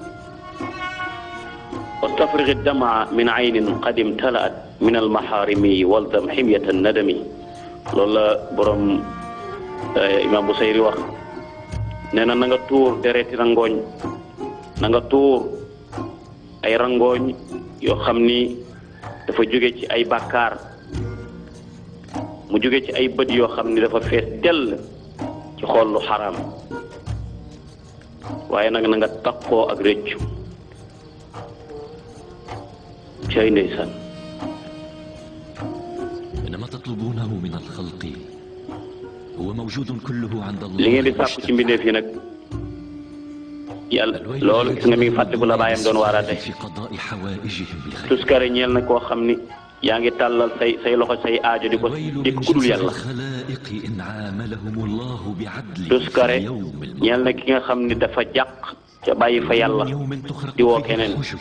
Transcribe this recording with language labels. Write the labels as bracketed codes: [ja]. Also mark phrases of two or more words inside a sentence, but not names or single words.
[ar] واستفرغ الدمع من عين قد امتلأت من المحارم والزم حمية الندم [wo] loolu la borom imam Busayri wax nee na nga tuur dereti rangooñ na nga tuur ay rangooñ yoo xam ni dafa jóge ci ay bàkkaar mu jóge ci ay bët yoo xam ni dafa fees dell ci xool lu xaraam waaye nag na nga takkoo ak rëccu cay ndeysaan. [ar] إنما تطلبونه من الخلق هو موجود كله عند الله. [wo] li ngeen di sàkku ci mbindeef yi nag yàlla loolu gis nga mi ngi fàttaliku la baayam doon waaraate. tuskare ñeel na koo xam ni yaa ngi tàllal say loxo say aajo di ko kudul yàlla. tuskare ñeel na ki nga xam ni dafa jàq ca bàyyi fa yàlla di woo keneen.